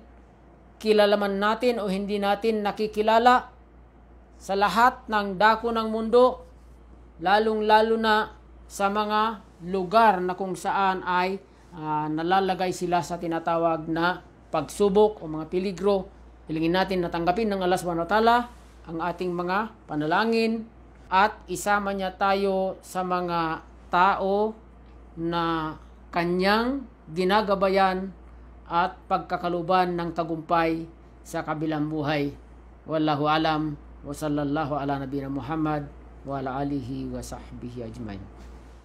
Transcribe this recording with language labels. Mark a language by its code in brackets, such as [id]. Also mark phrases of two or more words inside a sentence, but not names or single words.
[tl] Kilala man natin o hindi natin nakikilala, sa lahat ng dako ng mundo, lalong-lalo na sa mga lugar na kung saan ay nalalagay sila sa tinatawag na pagsubok o mga peligro. Hilingin natin na tanggapin ng Allah [ar] سبحانه وتعالى [tl] ang ating mga panalangin at isama niya tayo sa mga tao na kanyang ginagabayan at pagkakaluban ng tagumpay sa kabilang buhay. [ar] والله أعلم وصلى الله على نبينا محمد وعلى آله وصحبه أجمعين.